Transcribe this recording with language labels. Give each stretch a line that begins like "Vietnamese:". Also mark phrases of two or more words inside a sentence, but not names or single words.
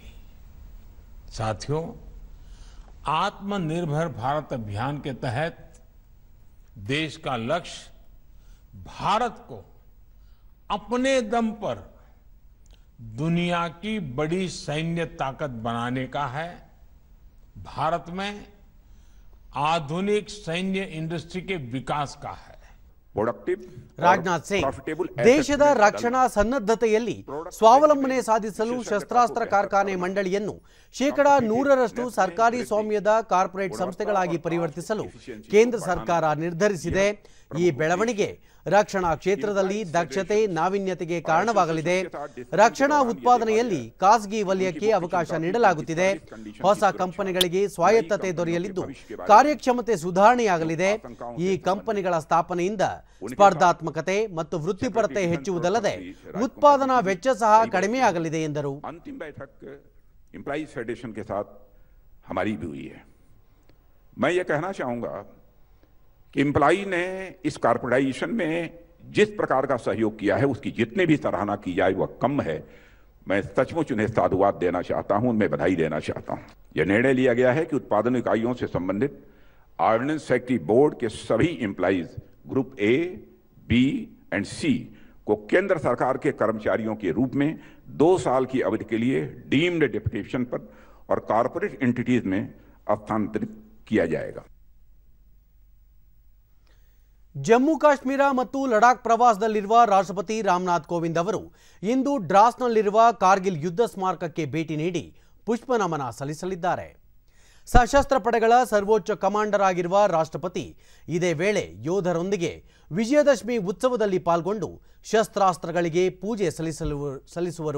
Hindi: साथियों, आत्मनिर्भर भारत अभियान के तहत देश का लक्ष्य भारत को अपने दम पर दुनिया की बड़ी सैन्य ताकत बनाने का है. भारत में आधुनिक सैन्य इंडस्ट्री के विकास का है.
Kannada: ರಾಜನಾಥ್ ಸಿಂಗ್, ದೇಶದ ರಕ್ಷಣಾ ಸನ್ನದ್ಧತೆಯಲ್ಲಿ ಸ್ವಾವಲಂಬನೆ ಸಾಧಿಸಲು ಶಸ್ತ್ರಾಸ್ತ್ರ ಕಾರ್ಖಾನೆ ಮಂಡಳಿಯನ್ನು 100% ಸರ್ಕಾರಿ ಸ್ವಾಮ್ಯದ ಕಾರ್ಪೊರೇಟ್ ಸಂಸ್ಥೆಗಳಾಗಿ ಪರಿವರ್ತಿಸಲು ಕೇಂದ್ರ ಸರ್ಕಾರ ನಿರ್ಧರಿಸಿದೆ. ಈ ಬೆಳವಣಿಗೆ ರಕ್ಷಣಾ ಕ್ಷೇತ್ರದಲ್ಲಿ ದಕ್ಷತೆ, ನಾವೀನ್ಯತೆಗೆ ಕಾರಣವಾಗಲಿದೆ. ರಕ್ಷಣಾ ಉತ್ಪಾದನೆಯಲ್ಲಿ ಖಾಸಗಿ ವಲಯಕ್ಕೆ ಅವಕಾಶ ನೀಡಲಾಗುತ್ತಿದೆ. ಹೊಸ ಕಂಪನಿಗಳಿಗೆ ಸ್ವಾಯತ್ತತೆ ದೊರೆಯಲಿದ್ದು ಕಾರ್ಯಕ್ಷಮತೆ ಸುಧಾರಣೆಯಾಗಲಿದೆ. ಈ ಕಂಪನಿಗಳ ಸ್ಥಾಪನೆಯಿಂದ ಸ್ಪರ್ಧಾತ್ಮಕತೆ ಮತ್ತು ವೃತ್ತಿಪರತೆ ಹೆಚ್ಚುವುದಲ್ಲದೆ ಉತ್ಪಾದನಾ ವೆಚ್ಚ ಸಹ ಕಡಿಮೆಯಾಗಲಿದೆ ಎಂದರು.
Hindi: अंतिम बैठक
English: employees federation
Hindi: के साथ हमारी भी हुई है. मैं ये कहना चाहूंगा कि एम्प्लॉई ने इस कॉर्पोरेटाइजेशन में जिस प्रकार का सहयोग किया है उसकी जितने भी सराहना की जाए वह कम है. मैं सचमुच उन्हें साधुवाद देना चाहता हूं, उनमें बधाई देना चाहता हूं. यह निर्णय लिया गया है कि उत्पादन इकाइयों से संबंधित ऑर्डिनेंस फैक्ट्री बोर्ड के सभी
English: employees group A, B and C
Hindi: को केंद्र सरकार के कर्मचारियों के रूप में 2 साल की अवधि के लिए
English: deemed deputation
Hindi: पर और
English: corporate entities
Hindi: में स्थानांतरित किया जाएगा.
Kannada: ಜಮ್ಮು ಕಾಶ್ಮೀರ ಮತ್ತು ಲಡಾಖ್ ಪ್ರವಾಸದಲ್ಲಿರುವ ರಾಷ್ಟ್ರಪತಿ ರಾಮನಾಥ್ ಕೋವಿಂದ್ ಅವರು ಇಂದು ಡ್ರಾಸ್ನಲ್ಲಿರುವ ಕಾರ್ಗಿಲ್ ಯುದ್ಧ ಸ್ಮಾರಕಕ್ಕೆ ಭೇಟಿ ನೀಡಿ ಪುಷ್ಪ ನಮನ ಸಲ್ಲಿಸಲಿದ್ದಾರೆ. ಸಶಸ್ತ್ರ ಪಡೆಗಳ ಸರ್ವೋಚ್ಚ ಕಮಾಂಡರ್ ಆಗಿರುವ ರಾಷ್ಟ್ರಪತಿ ಇದೇ ವೇಳೆ ಯೋಧರೊಂದಿಗೆ ವಿಜಯದಶಮಿ ಉತ್ಸವದಲ್ಲಿ ಪಾಲ್ಗೊಂಡು ಶಸ್ತ್ರಾಸ್ತ್ರಗಳಿಗೆ ಪೂಜೆ ಸಲ್ಲಿಸುವರು.